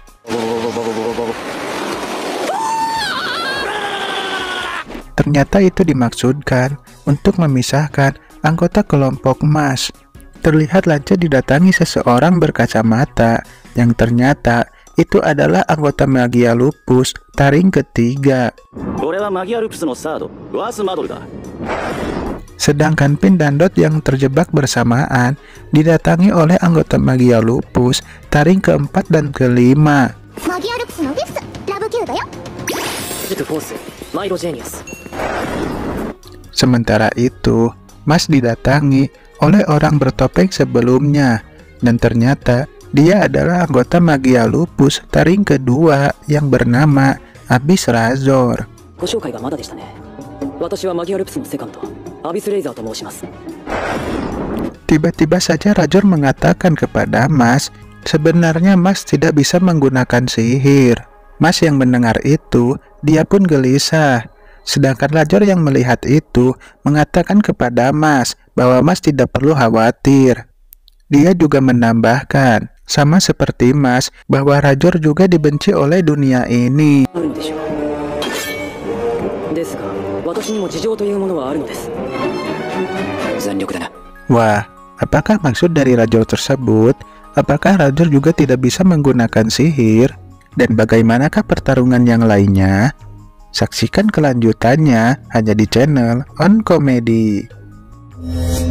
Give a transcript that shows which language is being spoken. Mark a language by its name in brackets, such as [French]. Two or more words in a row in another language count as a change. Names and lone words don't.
[Indonesian] Ternyata itu dimaksudkan untuk memisahkan anggota kelompok Mas. Terlihat Lance didatangi seseorang berkacamata yang ternyata itu adalah anggota Magia Lupus, taring ketiga. [Japanese] 俺はマギアルプスのサード、ワースマドルだ。 [Indonesian] Sedangkan Pin dan Dot yang terjebak bersamaan didatangi oleh anggota Magia Lupus, taring keempat dan kelima. [Japanese] マギアルプスのウィプスラブキューだよ。塾フォースマイロジェニアス。 [Indonesian] Sementara itu, Mas didatangi oleh orang bertopeng sebelumnya, dan ternyata dia adalah anggota Magia Lupus taring kedua yang bernama Abyss Razor. [Japanese] ご紹介がまだでしたね。私はマギアルプスのセカンド、アビスレイザーと申します。 [Indonesian] Tiba-tiba saja Razor mengatakan kepada Mas, sebenarnya Mas tidak bisa menggunakan sihir. Mas yang mendengar itu, dia pun gelisah. Sedangkan Razor yang melihat itu mengatakan kepada Mas bahwa Mas tidak perlu khawatir. Dia juga menambahkan, sama seperti Mas, bahwa Razor juga dibenci oleh dunia ini. [Japanese] あるのでしょう。ですが、私にも事情というものはあるのです。全力でな。 [Indonesian] Wah, apakah maksud dari Razor tersebut? Apakah Razor juga tidak bisa menggunakan sihir? Dan bagaimanakah pertarungan yang lainnya? Saksikan kelanjutannya hanya di channel On Comedy.